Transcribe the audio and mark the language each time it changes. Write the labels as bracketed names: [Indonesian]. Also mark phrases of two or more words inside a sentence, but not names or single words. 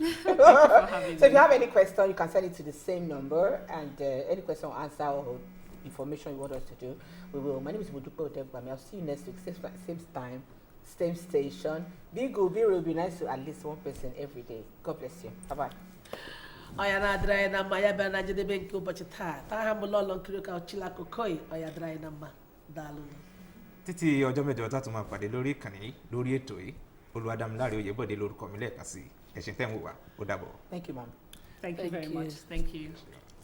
[English] Thank you for having me. So if you have any question, you can send it to the same number, and any question or answer or information you want us to do, we will. My name is Mudupe Odegbami. I'll see you next week, same time, same station. Be good, be real, be nice to at least one person every day. God bless you. Bye-bye. [Igbo] Oya na-adịrị anyị na mma ya bịa na njedebe nke ụbọchị taa ha m ụlọ nkiri ka Chilakokoi oya dịrị anyị na mma. Daalụ. [Yoruba] Títí ọjọ́ mẹ́jọ tá tún máa pàdé lórí ìkànnì yìí lórí ètò yìí Olúwadámiláre Oyèbọ̀dé lórúkọ mi lẹ́ẹ̀kan sí ẹ̀sìn tẹ́ ń wò wá ó dàbọ̀. [English] Thank you, ma'am. Thank you very much. Thank you.